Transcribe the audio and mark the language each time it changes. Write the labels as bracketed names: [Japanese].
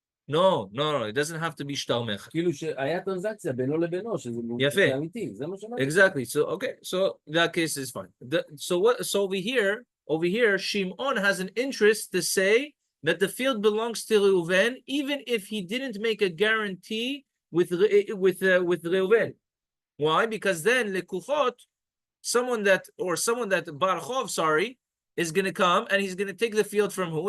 [English] No, it doesn't have to be shtar mecher. [Hebrew] כאילו שהיה טרנזקציה בינו לבינו, שזה יפה. אמיתי, זה מה שאמרתי. [English] Exactly. So okay, so that case is fine. So over here, Shimon has an interest to say that the field belongs to Reuven, even if he didn't make a guarantee with Reuven. Why? Because then lekuchot, someone that Barchov, is going to come and he's going to take the field from who?